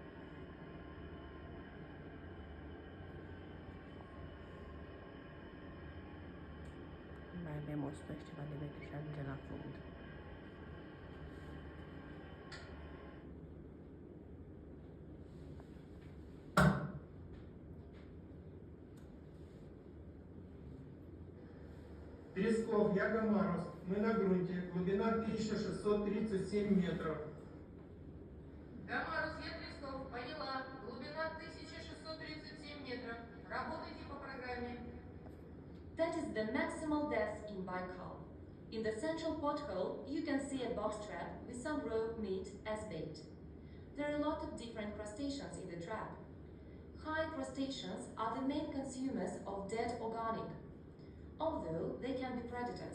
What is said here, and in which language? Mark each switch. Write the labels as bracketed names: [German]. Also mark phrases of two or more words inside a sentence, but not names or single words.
[Romanian] Mai avem 100 și ceva de metri și ajungem la fund. [Russian] Pskov, Яга-Марос, мы на грунте, глубина 1637 метров. Гамарус, я Тресков, поняла. Глубина 1637 метров. Работайте по программе. [English] That is the maximal depth in Baikal. In the central porthole, you can see a box trap with some raw meat as bait. There are a lot of different crustaceans in the trap. High crustaceans are the main consumers of dead organic, although they can be predators.